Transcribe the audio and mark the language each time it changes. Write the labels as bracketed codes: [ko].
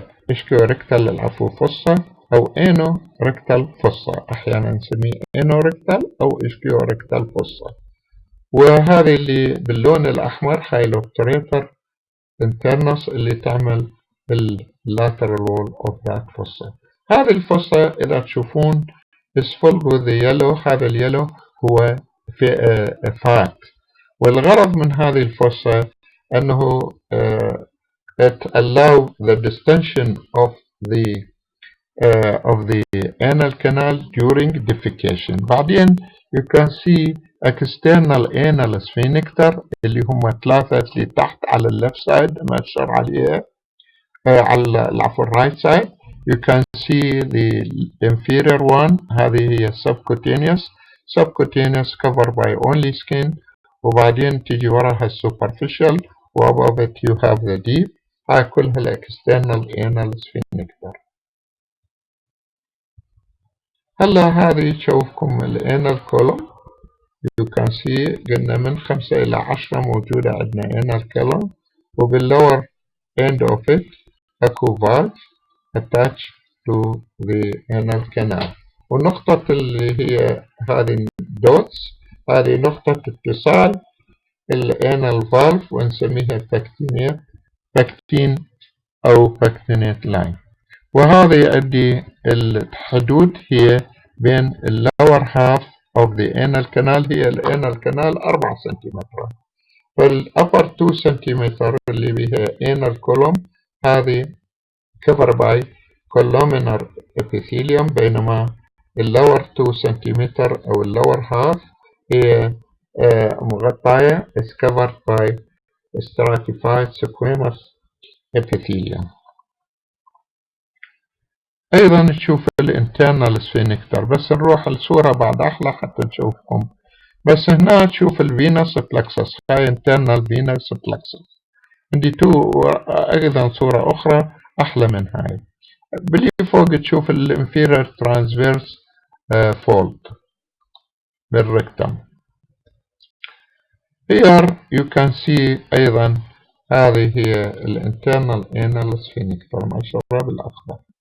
[ar] اشكو ريكتال العفو فصة او انو ريكتال فصة، احيانا نسميه انو ريكتال او اشكو ريكتال فصة. وهذه اللي باللون الاحمر هاي الاوبتريتر [en] internals اللي تعمل lateral wall of that fossa. [ar] هذه الفصة إذا تشوفون [en] is filled with the yellow. هذا اليلو هو fat، [ar] والغرض من هذه الفصة أنه [en] it allow the distension of the anal canal during defecation. [ar] بعدين [en] you can see external anal sphincter [ar] اللي هم ثلاثة اللي تحت على left side مأشر عليها على العفو right side. [en] You can see the inferior one، هذه هي subcutaneous covered by only skin، وبعدين تيجي وراها superficial، وabove it you have the deep. هاي كلها external anal sphincter. [ar] هلا هذه تشوفكم الانال column. [en] You can see قلنا من 5 إلى 10 موجودة عندنا anal column، وبالlower end of it اكو valve attached to the anal canal. [ar] والنقطة اللي هي هذه dots هذه نقطة اتصال الانال valve ونسميها pectin أو pectinate line. [en] وهذه عندي الحدود هي بين lower half of the anal canal، هي الانال canal 4 سنتيمتر، فالupper 2 سنتيمتر اللي بها anal column هذه covered by columnar epithelium، بينما lower 2 سنتيمتر أو lower half هي مغطاية is covered by stratified squamous epithelium. [ar] أيضا نشوف الانترنال sphincter، بس نروح الصورة بعد أحلى حتى نشوفكم. بس هنا تشوف الفينوس بلكسس، هاي internal venous plexus. عندي أيضا صورة أخرى أحلى من هاي. باللي فوق تشوف الانفيرير transverse fold بالركتم. [en] Here you can see [ar] أيضا هذه هي [en] الانترنال anal sphincter مشهورة بالأخضر.